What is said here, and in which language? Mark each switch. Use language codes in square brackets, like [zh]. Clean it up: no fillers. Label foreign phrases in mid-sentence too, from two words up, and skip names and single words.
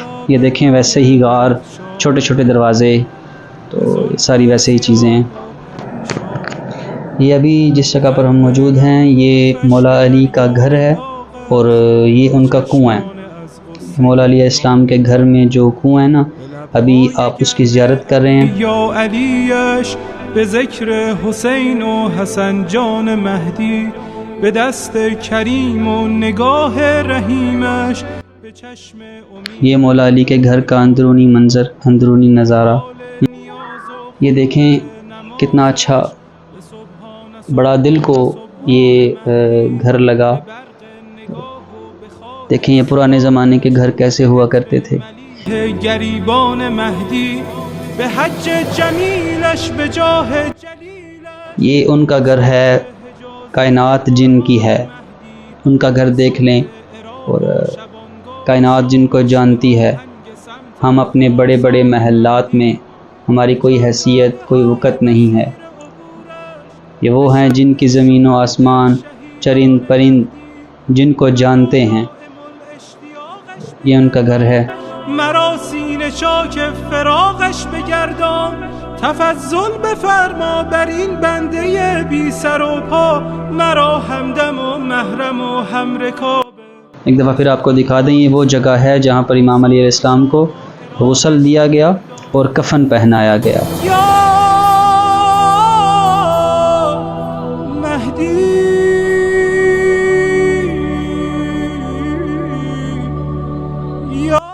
[ur] یہ دیکھیں ویسے ہی غار، چھوٹے چھوٹے دروازے، تو ساری ویسے ہی چیزیں ہیں۔ یہ ابھی جس جگہ پر ہم موجود ہیں یہ مولا علی کا گھر ہے اور یہ ان کا کنواں ہے۔ مولا علی [ar] علیہ السلام [ur] کے گھر میں جو کنواں ہے نا، ابھی آپ اس کی زیارت کر رہے ہیں۔ [fa] یا علیش به ذکر حسین و حسن جان مهدی به دست کریم و نگاه رحیمش [ur] یہ مولا علی کے گھر کا اندرونی منظر، اندرونی نظارہ۔ یہ دیکھیں کتنا اچھا، بڑا دل کو یہ گھر لگا۔ دیکھیں یہ پرانے زمانے کے گھر کیسے ہوا کرتے تھے۔ [fa] گریبان مہدی به حج جمیلش به جاه [ur] یہ ان کا گھر ہے، کائنات جن کی ہے، ان کا گھر دیکھ لیں۔ اور کائنات جن کو جانتی ہے، ہم اپنے بڑے بڑے محلات میں ہماری کوئی حیثیت، کوئی وقت نہیں ہے۔ یہ وہ ہیں جن کی زمین و آسمان، چرند پرند جن کو جانتے ہیں، یہ ان کا گھر ہے۔ [fa] مرا سینه چاک فراقش بگردان تفضل بفرما بر این بنده بی سر و پا مرا همدم و محرم و همرکاب۔ [ur] ایک دفعہ پھر آپ کو دکھا دیں، یہ وہ جگہ ہے جہاں پر امام علی [ar] علیہ السلام [ur] کو غسل دیا گیا اور کفن پہنایا گیا۔ یا مہدی یا